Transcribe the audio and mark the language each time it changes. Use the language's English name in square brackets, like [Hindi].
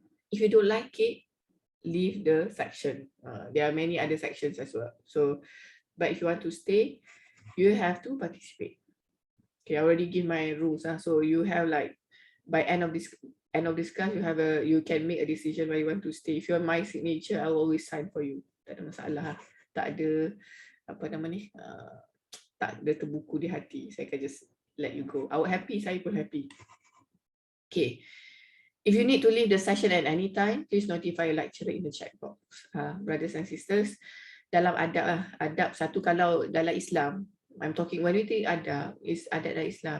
[English] If you don't like it, leave the section. There are many other sections as well, so but if you want to stay, you have to participate. Okay, I already give my rules, so you have like by end of this class, you can make a decision where you want to stay. If you're my signature, I will always sign for you. [Malay] Tak ada masalah. Tak ada apa nama ni, tak ada terbuku di hati. Saya akan [English] just let you go. I will happy, [Malay] saya pun happy. [English] Okay. If you need to leave the session at any time, please notify your lecturer in the chat box. Brothers and sisters, [Malay] dalam adab satu, kalau dalam Islam, [English] I'm talking when we think adab is adab dalam Islam.